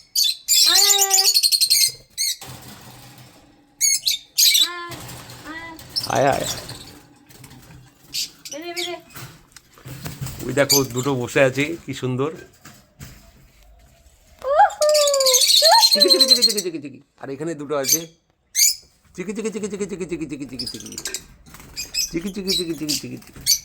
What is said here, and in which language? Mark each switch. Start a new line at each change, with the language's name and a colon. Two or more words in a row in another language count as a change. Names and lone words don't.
Bangla: আয় আয়, ওই দেখো দুটো বসে আছে, কি সুন্দর। চিকি চিকি চিকি চিকি চিকি চিকি, আর এখানে দুটো আছে, চিকি চিকি চিকি চিকি চিকি চিকি চিকি চিকি চিকি চিকি চিকি চিকি চিকি চিকি চিকি।